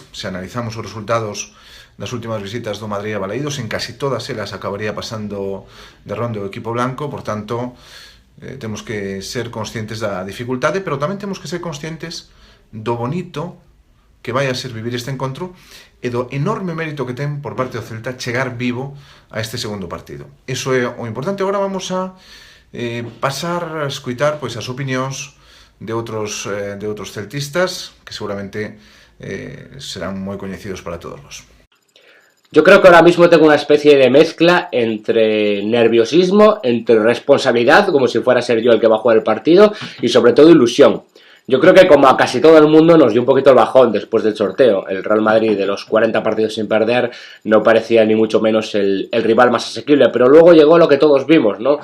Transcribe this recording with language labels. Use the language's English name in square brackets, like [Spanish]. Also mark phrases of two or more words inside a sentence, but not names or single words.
[Galician] Se analizamos os resultados das últimas visitas do Madrid a Balaídos, en casi todas elas acabaría pasando de ronda o equipo blanco, por tanto temos que ser conscientes da dificultade, pero tamén temos que ser conscientes do bonito que vai a ser vivir este encontro e do enorme mérito que ten por parte do Celta chegar vivo a este segundo partido. Iso é o importante. Agora vamos a pasar a escutar as opinións de outros celtistas que seguramente serán moi coñecidos para todos vos. [Spanish] Yo creo que ahora mismo tengo una especie de mezcla entre nerviosismo, entre responsabilidad, como si fuera a ser yo el que va a jugar el partido, y sobre todo ilusión. Yo creo que como a casi todo el mundo nos dio un poquito el bajón después del sorteo. El Real Madrid, de los 40 partidos sin perder, no parecía ni mucho menos el rival más asequible, pero luego llegó lo que todos vimos, ¿no?